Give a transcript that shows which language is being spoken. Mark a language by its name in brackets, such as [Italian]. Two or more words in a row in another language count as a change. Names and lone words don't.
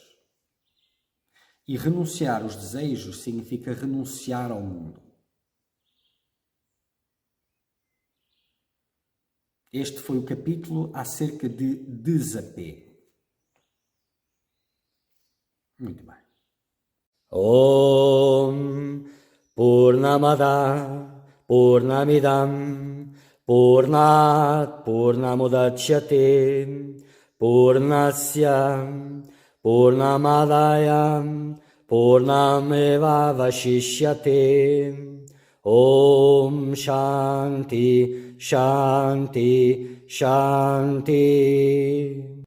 [Portuguese] E renunciar aos desejos significa renunciar ao mundo. Este foi o capítulo acerca de desapego. Muito bem. [Sanskrit] Om Purnamada Purnamidam Purnat Purnamudachyate Purnasya Purnamadaya Purnameva Vashishyate Om Shanti Shanti Shanti